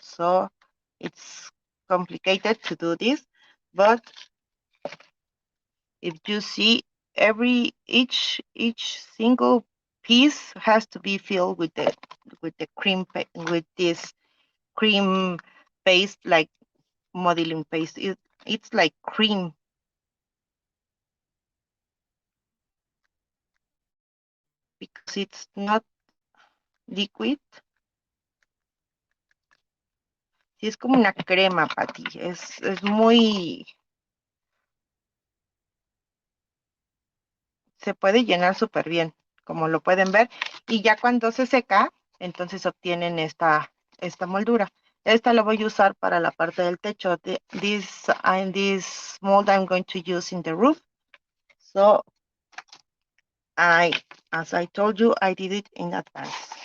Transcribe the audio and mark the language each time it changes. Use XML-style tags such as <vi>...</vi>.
<en>So it's complicated to do this, but if you see, each single piece has to be filled with the cream with this cream paste, like modeling paste. It's like cream, because it's not liquid.</en> <es>Sí, es como una crema, Pati. Es muy, se puede llenar súper bien, como lo pueden ver. Y ya cuando se seca, entonces obtienen esta moldura. Esta la voy a usar para la parte del techo.</es> <en>This mold I'm going to use in the roof. So, as I told you, I did it in advance.</en>